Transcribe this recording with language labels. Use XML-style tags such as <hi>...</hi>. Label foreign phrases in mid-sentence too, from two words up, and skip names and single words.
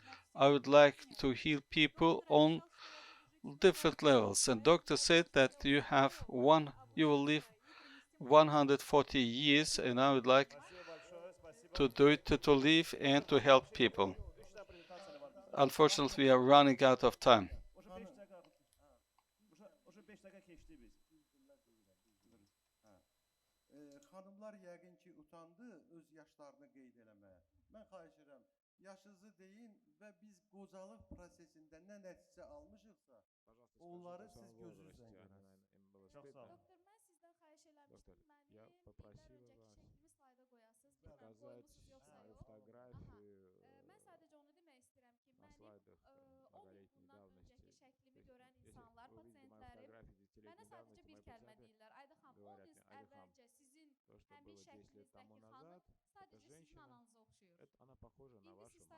<en>I would like to heal people on different levels. And doctor said that you will live 140 years, and I would like to do it, to live and to help people. Unfortunately, we are running out of time.</en> <az>Xanımlar yəqin ki utandı öz yaşlarını qeyd eləməyə. Mən xahiş edirəm, yaşınızı deyin və biz qocalıq prosesində nə nəticə almışıqsa, onları siz gözünüzlə görəsiniz. Çox sağ olun. Doktor,</az> <ru>я попросил вас показать мою фотографию на слайдах многолетней давности. То есть, если вы видите мою фотографию 10-летней давности, мои пациенты говорят мне, Алихам, то, что было 10 лет тому назад, эта женщина, она похожа на вашу мать.</ru>